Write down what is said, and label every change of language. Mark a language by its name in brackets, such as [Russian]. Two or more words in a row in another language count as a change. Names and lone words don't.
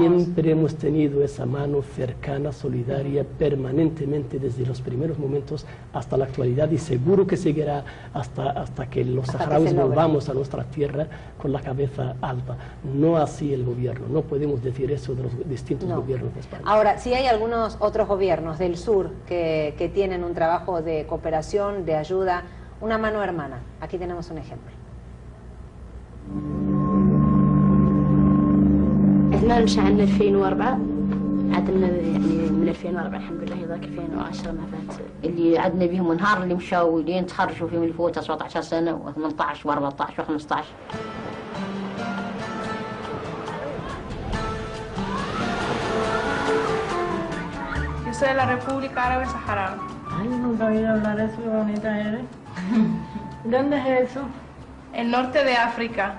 [Spanish] Siempre hemos tenido esa mano cercana, solidaria, permanentemente desde los primeros momentos hasta la actualidad, y seguro que seguirá hasta que los saharauis volvamos a nuestra tierra con la cabeza alta. No así el gobierno, no podemos decir eso de los distintos gobiernos de España. Ahora, sí hay algunos otros gobiernos del sur que tienen un trabajo de cooperación, de ayuda, una mano hermana. Aquí tenemos un ejemplo. [Hassaniyya] احنا نشأنا 2004 عدنا يعني من 2004 الحمد لله ذاك 2010 ما فات اللي عدنا بهم النهار اللي مشاو لين تخرجوا فيهم اللي فوت 17 سنة و18 و14 و15. [Spanish] De la República Árabe Saharaui. Ay, nunca he oído hablar de eso, qué bonita eres. ¿Dónde es eso? El norte de África.